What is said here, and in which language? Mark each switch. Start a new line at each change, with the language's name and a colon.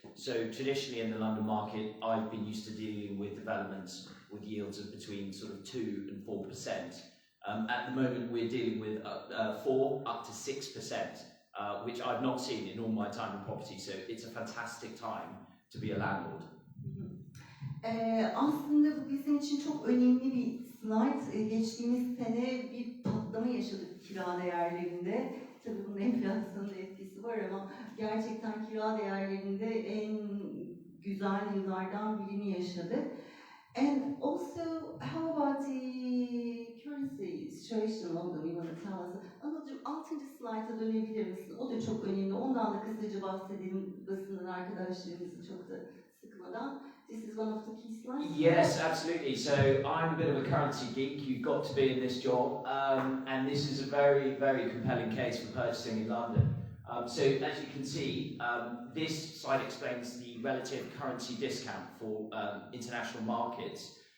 English: So traditionally in the London market, I've been used to dealing with developments with yields of between sort of 2 and 4%. At the moment, we're dealing with 4 up to 6%, which I've not seen in all my time in property. So it's a fantastic time to be a landlord.
Turkish: Aslında bu bizim için çok önemli bir slide. Geçtiğimiz sene bir patlama yaşadık kira değerlerinde. Tabii bunun enflasyonun etkisi var ama gerçekten kira değerlerinde en güzel yıllardan birini yaşadık.
English: And also, how about the currency situation London? You want to tell us?
Turkish: Anladım, 6. slide'a dönebilir misin? O da çok önemli. Ondan da kısaca bahsedelim basının arkadaşlarımızı çok da sıkmadan.
English: This is one of the key slides. Yes, absolutely. So I'm a bit of a currency geek. You've got to be in this job, and this is a very, very compelling case for purchasing in London. So as you can see, this slide explains the relative currency discount for international markets.